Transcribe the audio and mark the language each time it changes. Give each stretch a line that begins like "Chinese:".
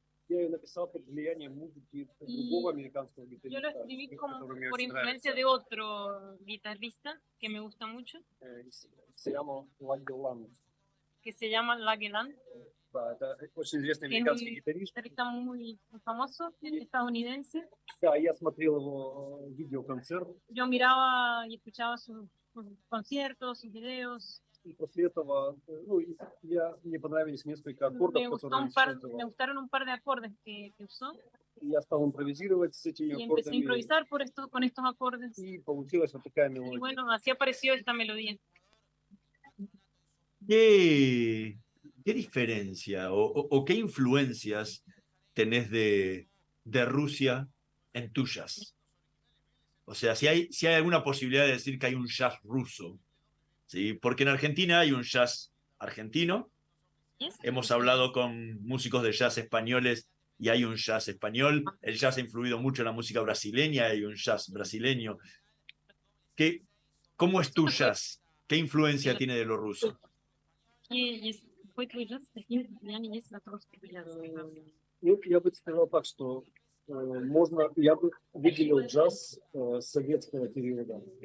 Russian: Я ее написал под влиянием музыки другого американского гитариста.
Spanish: Yo lo escribí como por influencia de otro guitarrista que me gusta mucho. Se llama Лагеланд. Que se llama Лагеланд.
Russian: Это очень известный американский гитарист.
Spanish: Guitarrista muy famoso, estadounidense.
Russian: Да, я смотрел его видеоконцерт.
Spanish: Yo miraba y escuchaba sus conciertos, sus videos.
Russian: И после этого, мне понравились несколько аккордов, которые он использовал.
Spanish: Me gustaron un par de acordes que usó.
Russian: Я стал импровизировать с этими
Spanish: Y empecé a
Russian: аккордами.
Spanish: improvisar con estos acordes. Y
Russian: получилась вот такая
Spanish: Y
Russian: мелодия.
Spanish: bueno, así apareció esta melodía. ¿Qué diferencia o qué influencias tenés de Rusia en tu jazz? O sea, si hay alguna posibilidad de decir que hay un jazz ruso, ¿sí? Porque en Argentina hay un jazz argentino. Hemos hablado con músicos de jazz españoles y hay un jazz español. El jazz ha influido mucho en la música brasileña, hay un jazz brasileño. ¿Cómo es tu jazz? ¿Qué influencia tiene de lo ruso?
Russian: Какой твой джаз, какие влияния есть на русский джаз? Я бы сказал так, что я бы выделил джаз советского периода.